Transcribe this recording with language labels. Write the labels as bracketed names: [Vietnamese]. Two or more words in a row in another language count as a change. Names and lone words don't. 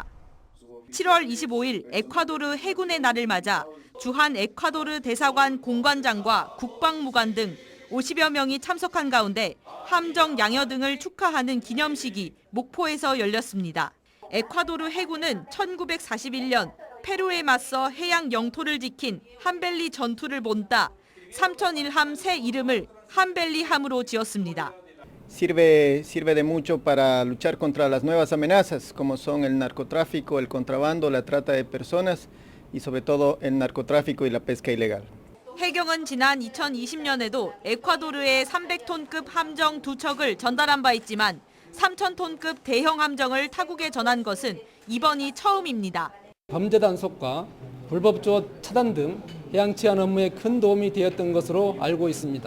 [Korean] 7월 25일 에콰도르 해군의 날을 맞아 주한 에콰도르 대사관 공관장과 국방무관 등 50여 명이 참석한 가운데 함정 양여 등을 축하하는 기념식이 목포에서 열렸습니다. 에콰도르 해군은 1941년 페루에 맞서 해양 영토를 지킨 함벨리 전투를 본따 3001함 새 이름을 함벨리함으로 지었습니다. [Spanish] Sirve de mucho para luchar contra las nuevas amenazas, como son el narcotráfico, el contrabando, la trata de personas y sobre todo el narcotráfico y la pesca ilegal. [Korean] 해경은 지난 2020년에도 에콰도르에 300톤급 함정 2척을 전달한 바 있지만 3,000톤급 대형 함정을 타국에 전한 것은 이번이 처음입니다. 범죄 단속과 불법 조업 차단 등 해양 치안 업무에 큰 도움이 되었던 것으로 알고 있습니다.